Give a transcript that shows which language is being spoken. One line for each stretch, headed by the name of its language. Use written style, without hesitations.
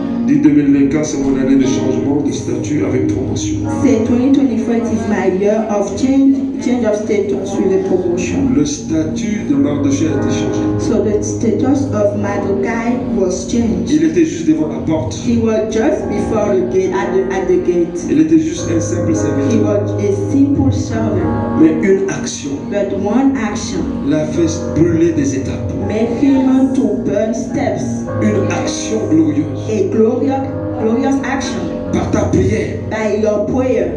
French: Dis 2024, c'est mon année de changement de statut avec promotion.
English: Say 2024 is my year of change of status with a promotion.
French: Le statut de Mardochée a été changé.
English: So the status of Mardochai was changed.
French: Il était juste devant la porte.
English: He was just before the gate, at the gate.
French: Il était juste un simple
English: He
French: serviteur.
English: was a simple servant,
French: Mais une action
English: but one action
French: l'a fait brûler des étapes.
English: made him to burn steps.
French: Une action glorieuse.
English: A glorious action
French: Par ta prière,
English: by your prayer.